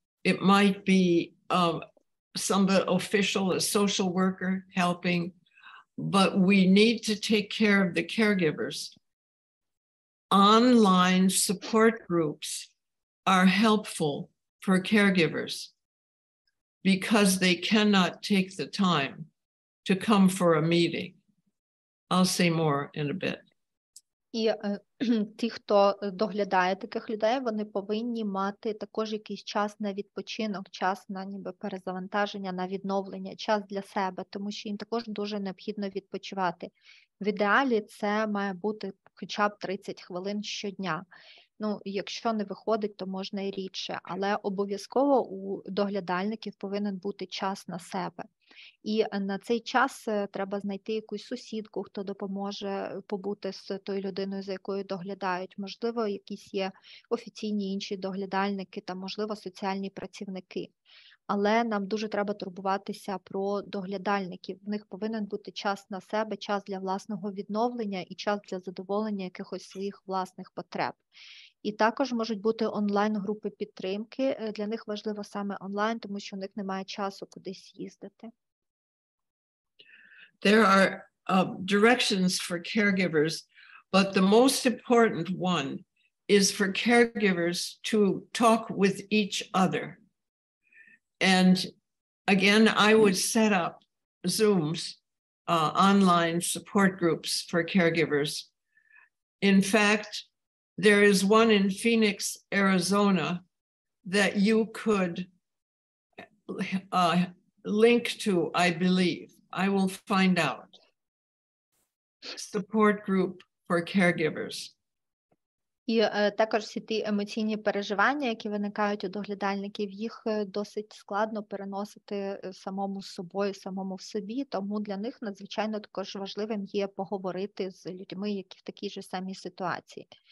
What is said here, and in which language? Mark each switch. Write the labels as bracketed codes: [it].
[en] It might be some official, a social worker helping, but we need to take care of the caregivers. Online support groups are helpful for caregivers because they cannot take the time to come for a meeting. I'll say more in a bit. [uk] І ті, хто доглядає таких людей, вони повинні мати також якийсь час на відпочинок, час на ніби перезавантаження, на відновлення, час для себе, тому що їм також дуже необхідно відпочивати. В ідеалі це має бути хоча б 30 хвилин щодня. Ну, якщо не виходить, то можна і рідше, але обов'язково у доглядальників повинен бути час на себе. І на цей час треба знайти якусь сусідку, хто допоможе побути з тою людиною, за якою доглядають. Можливо, якісь є офіційні інші доглядальники та, можливо, соціальні працівники. Але нам дуже треба турбуватися про доглядальників. В них повинен бути час на себе, час для власного відновлення і час для задоволення якихось своїх власних потреб. І також можуть бути онлайн-групи підтримки. Для них важливо саме онлайн, тому що у них немає часу кудись їздити. [en] There are directions for caregivers, but the most important one is for caregivers to talk with each other. And again, I would set up Zooms, online support groups for caregivers. In fact, there is one in Phoenix, Arizona, that you could link to, I believe. I will find out. Support group for caregivers. [uk] І також всі ті емоційні переживання, які виникають у доглядальників, їх досить складно переносити самому з собою, самому в собі, тому для них надзвичайно також важливим є поговорити з людьми, які в такій же самій ситуації.